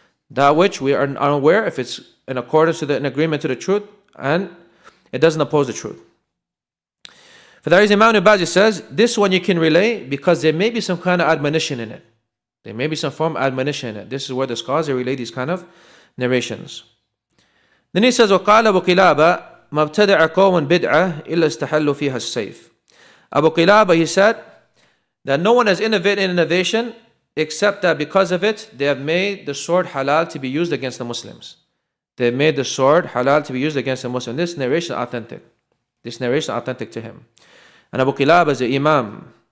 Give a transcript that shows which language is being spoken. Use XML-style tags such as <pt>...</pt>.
<en>That which we are unaware if it's in accordance to in agreement to the truth and it doesn't oppose the truth. For that reason, Imam Al-Ibanah says, this one you can relay because there may be some kind of admonition in it. There may be some form of admonition in it. This is where the scholars relay these kind of narrations. Then he says,</en> <ar>وَقَالَ أَبُو قِلَابَةَ مَبْتَدَعَ قَوْمٌ بِدْعَةً إِلَّا اسْتَحَلُّوا فِيهَا السَّيْفِ.</ar> <en>Abu Qilaba, he said, that no one has innovated innovation except that because of it, they have made the sword halal to be used against the Muslims. They made the sword halal to be used against the Muslims. This narration is authentic. This narration is authentic to him. And Abu Qilaba is the Imam.</en>